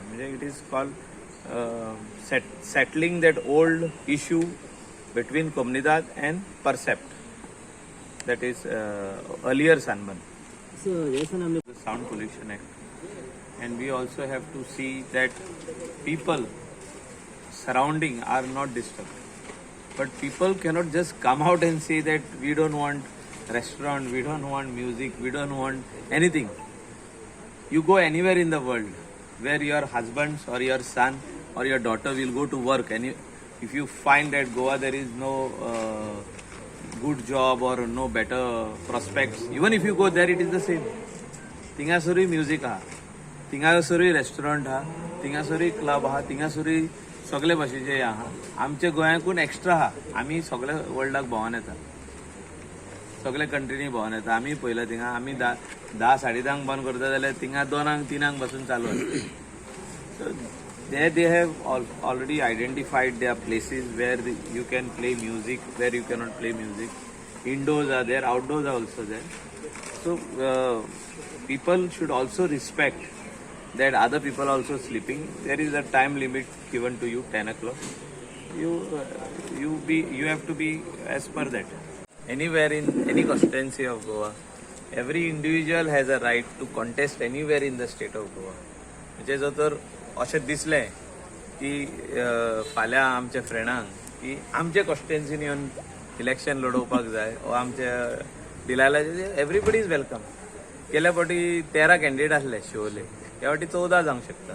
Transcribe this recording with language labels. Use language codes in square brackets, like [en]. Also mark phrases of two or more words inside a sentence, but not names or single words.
[en] म्हणजे it is called settling that old issue between Comunidade and precept, that is earlier Sanban. So, yes, and The Sound Pollution Act. And we also have to see that people surrounding are not disturbed. But people cannot just come out and say that we don't want restaurant, we don't want music, we don't want anything. You go anywhere in the world where your husband or your son or your daughter will go to work, and if you find that Goa there is no good job or no better prospects, even if you go there it is the same. [kok] Tingasuri music ha, Tingasuri restaurant ha, Tingasuri club ha, Tingasuri सगळे भाशेचे आहा. आमच्या गोंयाकून एक्स्ट्रा हा. आमी सगळे वर्ल्डाक भोंवन येता, सगळे कंट्रीनी भोंवन येता. आमी पयला थिंगा आमी 10-10:30 बंद करता जाल्यार थिंगा 2-3 पासून चालू आसता. [en] सो they have already identified their places where you can play music, where you cannot play music. Indoors are there, outdoors are also there. So people should also respect that other people are also sleeping. There is a time limit given to you, 10 o'clock. You have to be as per that. Anywhere in any constituency of Goa, every individual has a right to contest anywhere in the state of Goa. [kok] म्हणजे जर तर अशें दिसलें की फाल्यां आमच्या फ्रेंडांक की आमचे कॉन्स्टिट्युएन्सीन येवन इलेक्शन लडोवपाक जाय वा आमच्या दिलायलाचे, [en] everybody is welcome. [kok] गेल्या फावटी 13 कॅन्डिडेट आसले शिवोले, ह्या फावटी 14 जावंक शकता.